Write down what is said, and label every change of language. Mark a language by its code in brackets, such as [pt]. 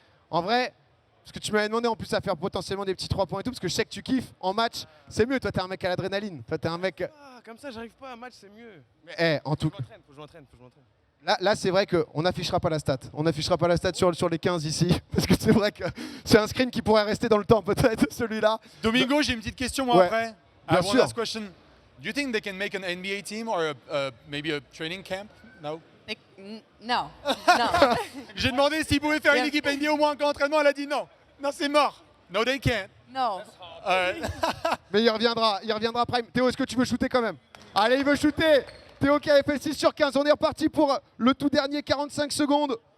[fr] En vrai, parce que tu m'avais demandé en plus à faire potentiellement des petits 3 points et tout, parce que je sais que tu kiffes en match, c'est mieux. Toi, t'es un mec à l'adrénaline. Toi, t'es un mec. Ah, comme ça, j'arrive pas à match, c'est mieux. Mais en tout. Faut que je m'entraîne. Là, c'est vrai qu'on n'affichera pas la stat. On n'affichera pas la stat sur les 15 ici. Parce que c'est vrai que c'est un screen qui pourrait rester dans le temps, peut-être, celui-là. Domingo, j'ai une petite question moi après. Bien sûr. [en] Last question. Do you think they can make an NBA team or maybe a training camp? No. No. [fr] J'ai demandé s'ils pouvaient faire une équipe NBA au moins en camp d'entraînement, elle a dit non. Non, c'est mort. [en] No, they can't. No. [fr] Mais il reviendra Prime. Théo, est-ce que tu veux shooter quand même? Allez, il veut shooter. Théo qui avait fait 6 sur 15. On est reparti pour le tout dernier 45 secondes.